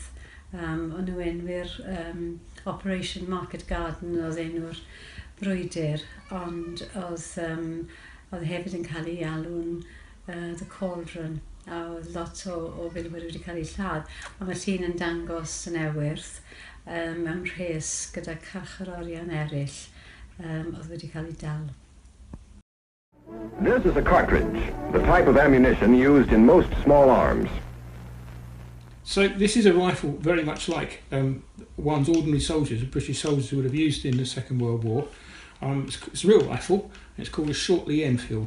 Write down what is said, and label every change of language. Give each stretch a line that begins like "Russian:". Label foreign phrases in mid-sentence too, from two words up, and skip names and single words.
Welsh: O'n nhw enwyr Operation Market Garden oedd enw'r brwydr, ond oedd hefyd yn cael ei alw'n The Cauldron, a oedd lot o filwyr wedi cael ei lladd. A mae llun yn dangos yn Ewyrth mewn rhes gyda carcharorion eraill oedd wedi cael ei dal.
English: This is a cartridge, the type of ammunition used in most small arms. So this is a rifle very much like one's ordinary soldiers, British soldiers would have used in the Second World War. It's a real rifle, and it's called a Shortley Enfield.